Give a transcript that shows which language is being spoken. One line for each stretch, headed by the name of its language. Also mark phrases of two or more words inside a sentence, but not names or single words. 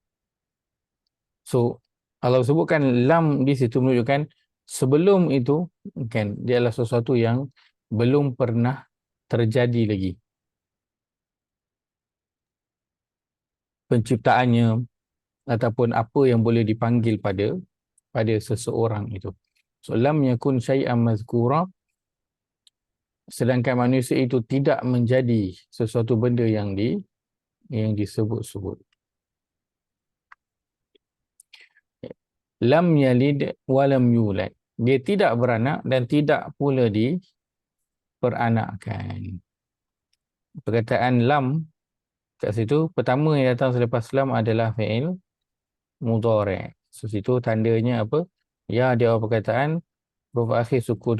Malay: So, kalau sebutkan lam di situ menunjukkan sebelum itu, kan, dia adalah sesuatu yang belum pernah terjadi lagi. Penciptaannya, ataupun apa yang boleh dipanggil pada seseorang itu.
Arabic: So لم يكن شيئا مذكورا,
Malay: sedangkan manusia itu tidak menjadi sesuatu benda yang disebut-sebut.
Arabic: لم يلد ولم يولد.
Malay: Dia tidak beranak dan tidak pula diperanakkan. Perkataan lam kat situ, pertama yang datang selepas lam adalah
Arabic: فعل مضارع'.
Malay: So situ tandanya apa? Ya, dia perkataan huruf akhir sukun.